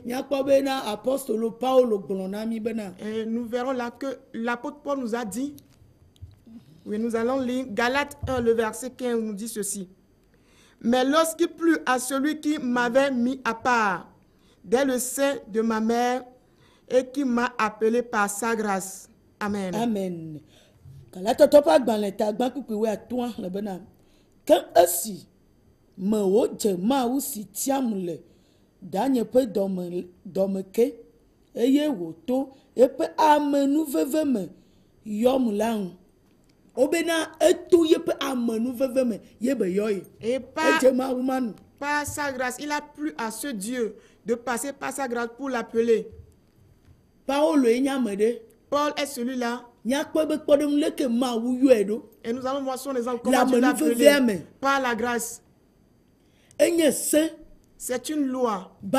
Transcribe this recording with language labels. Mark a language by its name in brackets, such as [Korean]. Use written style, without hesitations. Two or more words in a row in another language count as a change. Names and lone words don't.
[French] Et nous verrons là que l'apôtre Paul nous a dit, oui, nous allons lire Galates 1, le verset 15, nous dit ceci. Mais lorsqu'il plut à celui qui m'avait mis à part dès le sein de ma mère et qui m'a appelé par sa grâce. Amen. Amen. [Ewe] Quand esi me wo dze mawu si tiam le danye ƒe dɔme ke eye wòto eƒe amenuveve me yɔm la ŋu obena eto yeƒe amenuveve me ye be yɔ ye edze mawu manu. [French] Par sa grâce, il a plu à ce Dieu de passer par sa grâce pour l'appeler. Paul est celui-là. Et nous allons voir son exemple. Comment Dieu l'a appelé par la grâce. C'est une loi.